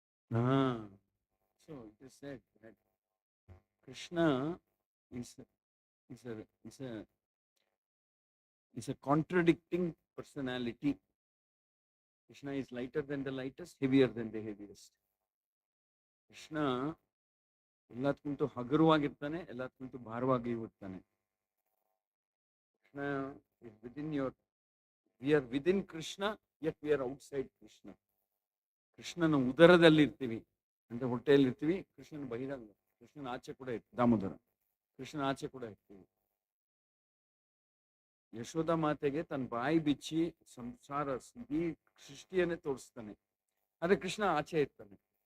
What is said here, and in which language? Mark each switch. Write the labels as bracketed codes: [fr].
[en] Ah. So it is said that Krishna is is a is a is a contradicting personality. Krishna is lighter than the lightest, heavier than the heaviest. [kn] Krishna ಎಲ್ಲದಕ್ಕಿಂತ ಹಗುರವಾಗಿರ್ತಾನೆ, ಎಲ್ಲದಕ್ಕಿಂತ ಭಾರವಾಗಿ ಇರ್ತಾನೆ. [en] Krishna is within your, we are within Krishna, yet we are outside Krishna. [kn] ಕೃಷ್ಣನ ಉದರದಲ್ಲಿ ಇರ್ತೀವಿ ಅಂದ್ರೆ ಹೊಟ್ಟೆಯಲ್ಲಿ ಇರ್ತೀವಿ, ಕೃಷ್ಣನ ಬಹಿರಂಗ, ಕೃಷ್ಣನ ಆಚೆ ಕೂಡ ಇರ್ತೀವಿ, ದಾಮೋದರ ಕೃಷ್ಣನ ಆಚೆ ಕೂಡ ಇರ್ತೀವಿ. ಯಶೋಧ ಮಾತೆಗೆ ತನ್ನ ಬಾಯಿ ಬಿಚ್ಚಿ ಸಂಸಾರ ಇಡೀ ಸೃಷ್ಟಿಯನ್ನೇ ತೋರಿಸ್ತಾನೆ, ಆದ್ರೆ ಕೃಷ್ಣ ಆಚೆ ಇರ್ತಾನೆ.